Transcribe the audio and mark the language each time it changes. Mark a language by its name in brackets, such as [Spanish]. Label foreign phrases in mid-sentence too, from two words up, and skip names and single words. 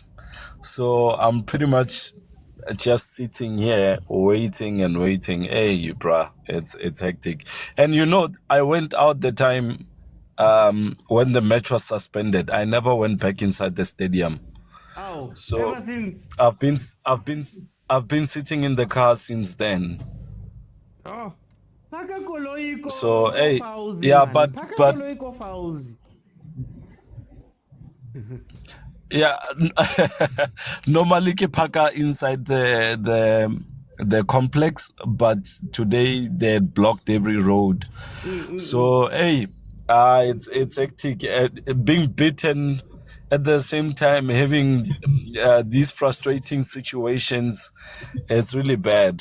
[English] So I'm pretty much just sitting here waiting and waiting. Hey, bruh, it's hectic. And you know, I went out the time when the match was suspended. I never went back inside the stadium. Oh, So ever since. I've been sitting in the car since then. [Tswana] Oh. Paka koloi ko [English] So hey, Fauzi, yeah, man. but [Tswana] Paka koloi ko Fauzi. [English] yeah, normally [Tswana] ke paka [English] inside the complex, but today they had blocked every road. So hey, it's hectic. Being beaten at the same time, having these frustrating situations, it's really bad.